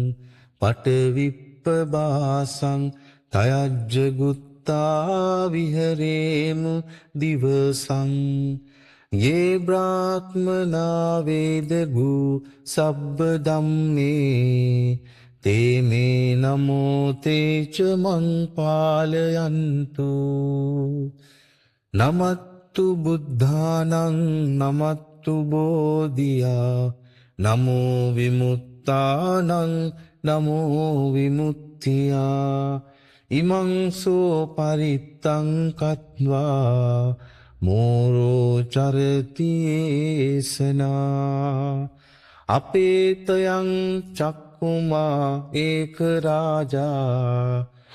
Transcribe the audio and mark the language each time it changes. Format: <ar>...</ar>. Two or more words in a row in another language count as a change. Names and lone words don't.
<pi>පටවිප්පබාසං තයජ්ජගුත්තා විහරේමු දිවසං ये ब्राह्मणा वेदगु सब्ब ධම්මේ තේ මේ නමෝ තේච මං පාලයන්තු නමත්තු බුද්ධානං නමත්තු බෝධියා නමෝ විමුක්තානං නමෝ විමුක්තියා ඉමං සෝ පරිත්තං කତ୍වා මෝරෝ චරතියේසනා අපේතයං චක්කුමා ඒක රාජා</pi>